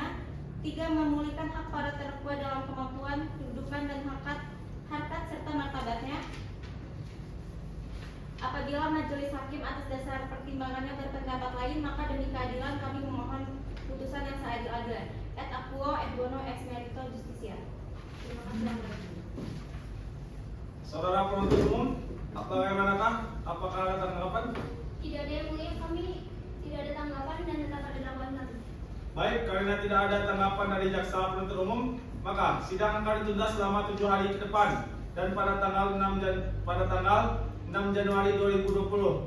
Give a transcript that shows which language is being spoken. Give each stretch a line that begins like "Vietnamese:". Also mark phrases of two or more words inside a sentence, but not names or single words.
Indonesian: 3. Memulihkan hak para terdakwa dalam kemampuan, kedudukan, dan harkat serta martabatnya. Apabila majelis hakim atas dasar pertimbangannya berpendapat lain, maka demi keadilan kami memohon putusan yang seadil-adilnya.
Latin: Et aquo et bono ex merito justitia.
Indonesian: Terima kasih yang mulia. Saudara penuntut umum, bagaimanakah? Apakah ada tanggapan? Tidak ada yang mulia, kami tidak ada tanggapan dan tetap ada dakwaan kami. Baik, karena tidak ada tanggapan dari jaksa penuntut umum, maka sidang akan ditunda selama 7 hari ke depan dan pada tanggal 6 Januari 2020.